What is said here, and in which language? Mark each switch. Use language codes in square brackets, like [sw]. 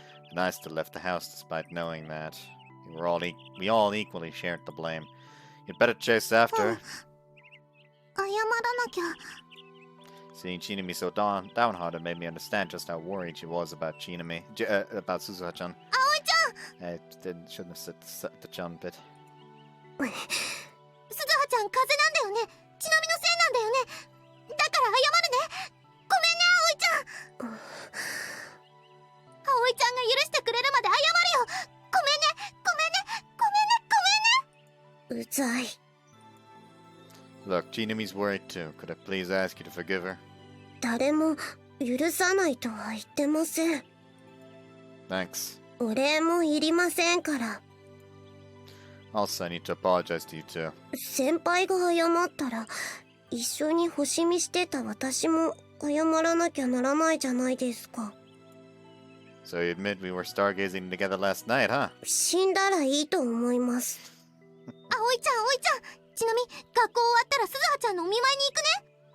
[en] And I still left the house despite knowing that. We all equally shared the blame. You'd better chase after her. [ja] 謝らなきゃ。 [en] Seeing Chinami so downhearted made me understand just how worried she was about about Suzuha-chan. I shouldn't have said the Chan bit. [ja] 鈴葉ちゃん風邪なんだよね。ちなみのせいなんだよね。だから謝るね。ごめんね、葵ちゃん。葵ちゃんが許してくれるまで謝るよ。ごめんね、ごめんね、ごめんね、ごめんね。うざい。 [en] Look, Chinami's worried too. Could I please ask you to forgive her? [ja] 誰も許さないとは言ってません。 [en] Thanks. [ja] お礼もいりませんから。 [en] Also, I need to apologize to you too. [ja] 先輩が謝ったら、一緒に星見してた私も謝らなきゃならないじゃないですか。 [en] So you admit we were stargazing together last night, huh? [ja] 死んだらいいと思います。葵ちゃん、葵ちゃん。ちなみ、学校終わったら鈴葉ちゃんのお見舞いに行くね。